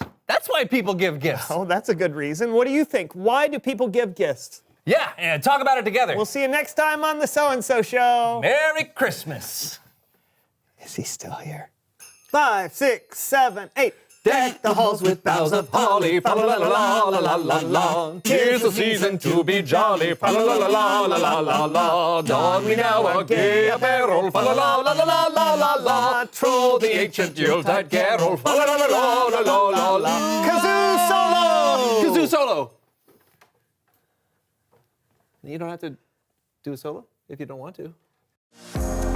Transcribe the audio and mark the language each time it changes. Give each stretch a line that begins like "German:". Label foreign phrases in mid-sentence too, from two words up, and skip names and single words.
English: That's why people give gifts. Oh, that's a good reason. What do you think? Why do people give gifts? Yeah, and talk about it together. We'll see you next time on the So-and-So Show. Merry Christmas. Is he still here? 5, 6, 7, 8. Deck the halls with boughs of holly, fa la la la la la la la. 'Tis the season to be jolly, fa la la la la la la la. Don we now our gay apparel, fa la la la la la la la. Troll the ancient Yuletide carol, fa la la la la la la la. Kazoo solo! Kazoo solo. You don't have to do a solo if you don't want to.